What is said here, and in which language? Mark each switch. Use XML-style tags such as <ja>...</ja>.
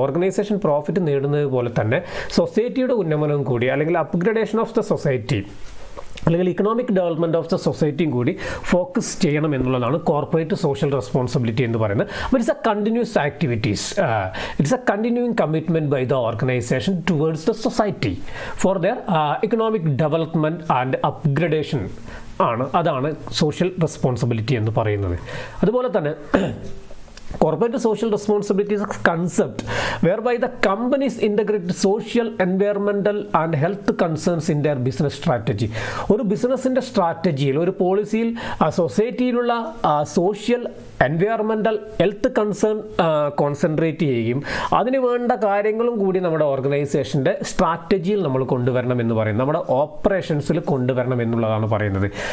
<ml>Organisation profit നേടുന്നത് പോലെ തന്നെ സൊസൈറ്റിയുടെ ഉന്നമനം കൂടി, അല്ലെങ്കിൽ</ml> <en>upgradation of the society,</en> <ml>അല്ലെങ്കിൽ ഇക്കണോമിക് ഡെവലപ്മെൻറ്റ് ഓഫ് ദ സൊസൈറ്റിയും കൂടി ഫോക്കസ് ചെയ്യണം എന്നുള്ളതാണ് കോർപ്പറേറ്റ് സോഷ്യൽ റെസ്പോൺസിബിലിറ്റി എന്ന് പറയുന്നത്.</ml> <en>it's a continuous activities, it's a continuing commitment by the organisation towards the society for their economic development and upgradation</en> <ml>അതാണ് social responsibility എന്ന് പറയുന്നത്. അതുപോലെ തന്നെ</ml> <en>corporate social responsibility is a concept whereby the companies integrate social, environmental and health concerns in their business strategy.</en> <ml>ഒരു ബിസിനസ്സിൻ്റെ സ്ട്രാറ്റജിയിൽ, ഒരു പോളിസിയിൽ സൊസൈറ്റിയിലുള്ള social, environmental, health concern concentrate ചെയ്യുകയും അതിന് വേണ്ട കാര്യങ്ങളും കൂടി നമ്മുടെ ഓർഗനൈസേഷൻ്റെ സ്ട്രാറ്റജിയിൽ നമ്മൾ കൊണ്ടുവരണം എന്ന് പറയുന്നത്, നമ്മുടെ ഓപ്പറേഷൻസിൽ കൊണ്ടുവരണം എന്നുള്ളതാണ് പറയുന്നത്.</ml>